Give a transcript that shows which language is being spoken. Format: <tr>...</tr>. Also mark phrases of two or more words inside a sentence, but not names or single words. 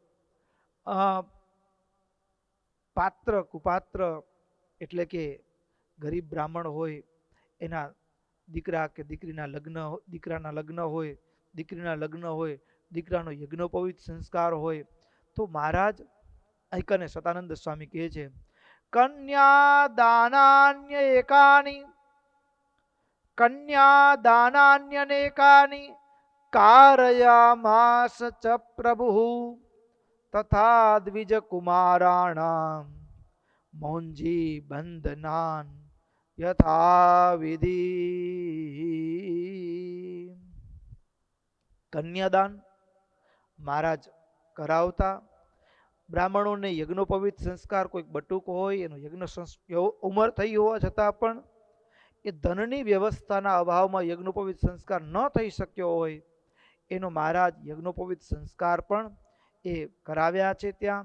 <gu>પાત્ર કુપાત્ર એટલે કે ગરીબ બ્રાહ્મણ હોય એના દીકરા કે દીકરીના લગ્ન, દીકરાના લગ્ન હોય, દીકરીના લગ્ન હોય, દીકરાનો યજ્ઞોપવિત સંસ્કાર હોય તો મહારાજ એકને સતાનંદ સ્વામી કહે છે</gu> <sa>कन्या दानान्य एकानि, कन्या दानान्यनेकानि कारयामास च प्रभुः तथा द्विज कुमाराणां मौंजी बंधनान यथा विधि।</sa> <gu>કન્યાદાન મહારાજ કરાવતા. બ્રાહ્મણોને યજ્ઞોપવિત સંસ્કાર, કોઈક બટુક હોય એનો યજ્ઞ ઉંમર થઈ હોવા છતાં પણ એ ધનની વ્યવસ્થાના અભાવમાં યજ્ઞોપવિત સંસ્કાર ન થઈ શક્યો હોય એનો મહારાજ યજ્ઞોપવિત સંસ્કાર પણ એ કરાવ્યા છે ત્યાં.</gu>